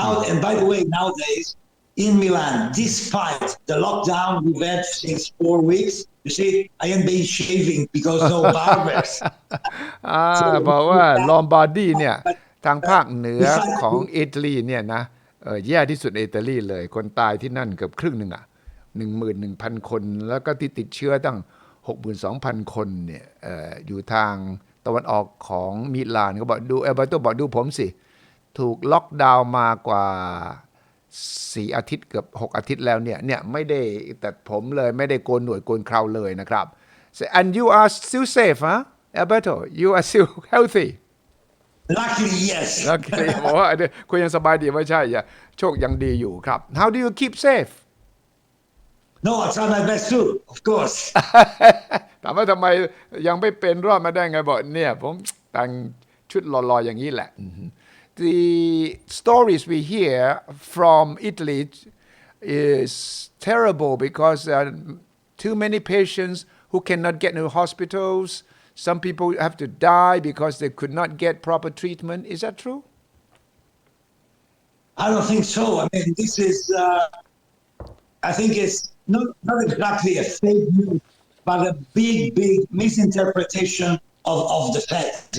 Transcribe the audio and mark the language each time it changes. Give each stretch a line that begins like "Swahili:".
English: And by the way, nowadays in Milan, despite the lockdown we've had since 4 weeks, you see, I am being shaving because no barbers.
Thai: บอกว่าลอมบาร์ดีเนี่ยทางภาคเหนือของอิตาลีเนี่ยนะแย่ที่สุดในอิตาลีเลยคนตายที่นั่นเกือบครึ่งหนึ่ง11,000 คนแล้วก็ที่ติดเชื้อตั้ง 62,000 คนเนี่ยอยู่ทางตะวันออกของมิลานเขาบอกดูเอลเบโตบอกดูผมสิถูกล็อกดาวน์มากว่า 4 อาทิตย์เกือบ6 อาทิตย์แล้วเนี่ยไม่ได้ตัดผมเลยไม่ได้โกนหนวดโกนเคราเลยนะครับ
English: and you are still safe huh Alberto you are still healthy Luckily yes
Thai: Luckily บอกว่าคุณยังสบายดีไม่ใช่โชคยังดีอยู่ครับ
English: How do you keep safe No, I try my best too, of course.
Thai: ถามว่าทำไมยังไม่เป็นรอดมาได้ไงบอกเนี่ยผมแต่งชุดหล่อๆอย่างนี้แหละ
English: The stories we hear from Italy is terrible because there are too many patients who cannot get into hospitals. Some people have to die because they could not get proper treatment. Is that true? I don't think so. I mean, this is, I think it's not exactly a fake news, but a big misinterpretation of the fact.